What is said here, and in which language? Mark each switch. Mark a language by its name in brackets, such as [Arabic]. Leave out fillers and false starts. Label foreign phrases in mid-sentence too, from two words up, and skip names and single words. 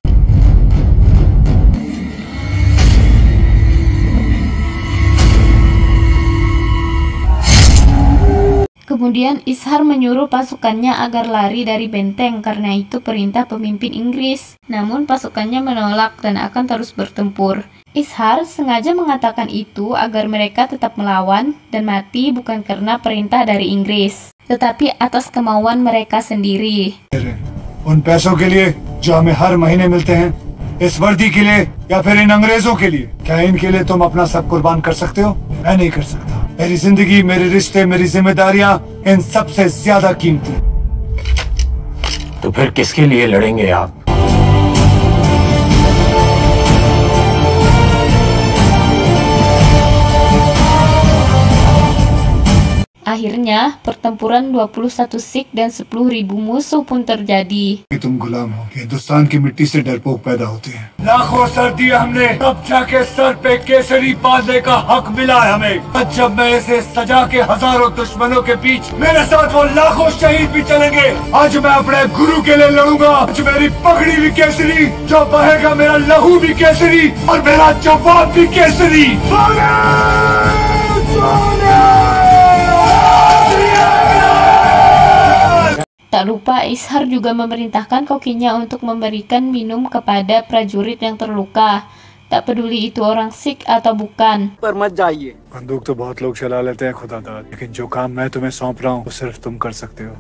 [Indonesian] Kemudian Ishar menyuruh pasukannya agar lari dari benteng karena itu perintah pemimpin Inggris. Namun pasukannya menolak dan akan terus bertempur. Ishar sengaja mengatakan itu agar mereka tetap melawan dan mati bukan karena perintah dari Inggris, tetapi atas kemauan mereka sendiri. [Hindi] उन पैसों के लिए जो हमें हर महीने मिलते हैं, इस वर्दी के लिए या फिर इन अंग्रेजों के लिए, क्या इनके लिए तुम अपना सब कुर्बान कर सकते हो? मैं नहीं कर सकता। मेरी जिंदगी, मेरे रिश्ते, मेरी जिम्मेदारियां इन सबसे ज्यादा कीमती। तो फिर किसके लिए लड़ेंगे आप? [Indonesian] Akhirnya, pertempuran 21 Sikh dan 10.000 musuh pun terjadi. [Hindi] तुम गुलाम हो, हिंदुस्तान की मिट्टी से डरपोक पैदा होते हैं। लाखों सर दिए हमने, तब जाके सर पे केसरी बांधने का हक मिला है हमें। जब मैं इसे सजा के हजारों दुश्मनों के बीच मेरे साथ वो लाखों शहीद भी चलेंगे। आज मैं अपने गुरु के लिए लड़ूंगा। आज मेरी पगड़ी भी केसरी, जो बहेगा मेरा लहू भी केसरी और मेरा जवाब भी केसरी। [Indonesian] Tak lupa, Ishar juga memerintahkan kokinya untuk memberikan minum kepada prajurit yang terluka. Tak peduli itu orang Sikh atau bukan. [Hindi] बंदूक तो बहुत लोग चला लेते हैं खुदादाद, लेकिन जो काम मैं तुम्हें सौंप रहा हूँ वो सिर्फ तुम कर सकते हो।